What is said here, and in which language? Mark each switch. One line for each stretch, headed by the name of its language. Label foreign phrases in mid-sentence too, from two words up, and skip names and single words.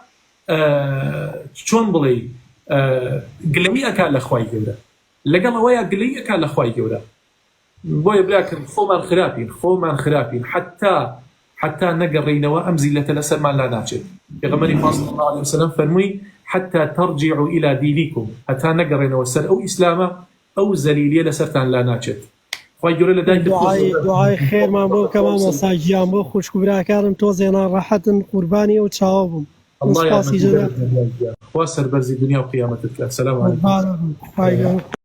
Central Kurdish: چۆن بڵێ گلەمی ئەکا لە خوای گەورە لەگەڵ ئەوەیە گلەی ئەکا لە خوای گەورە بۆیە براکەم خۆمان خراپین حتا نەگەڕێینەوە ئەم زیلەتە لەسەرمان لا ناچێت پێغەمبەری خوا
Arabic: صلی الله عليه وسلم
Central Kurdish: فەرمووی
Arabic: حتى ترجعوا إلى دينكم
Central Kurdish: حتى نەگەڕێنەوە سەر ئەو ئیسلامە ئەو زەلیلیە لەسەرتان لا ناچێت خوای گەورە لە دایک دوعای خێرمان بۆ کەما مەساجیان بۆ خوشک و براکارم تۆزێنان ڕاحەتن قوربانی ئەو چاوە بووم الله يا خوا سەربەرزی دنیا و قیامەتت کات
Arabic: سەلام عەلەیکم